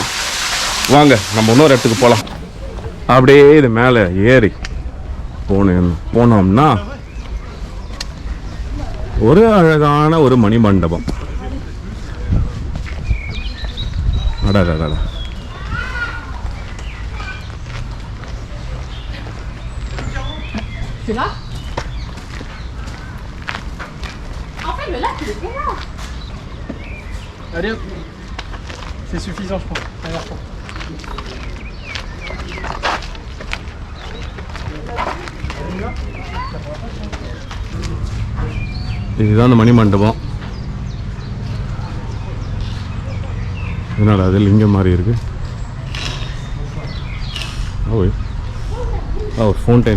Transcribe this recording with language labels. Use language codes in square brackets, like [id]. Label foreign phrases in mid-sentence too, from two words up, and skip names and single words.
[ta] வாங்க நம்ம இன்னொரு இடத்துக்கு போகலாம். அப்படியே இது மேலே ஏறி போனோம்னா ஒரு அழகான ஒரு மணி மண்டபம். அடடடா, [fr] Allez hop, c'est suffisant je pense. Allez, reprends. [ta] இதுதான் அந்த மணி மண்டபம். இதனால் அது லிங்கம் மாதிரி இருக்கு. ஒரு ஃபவுண்டைன்.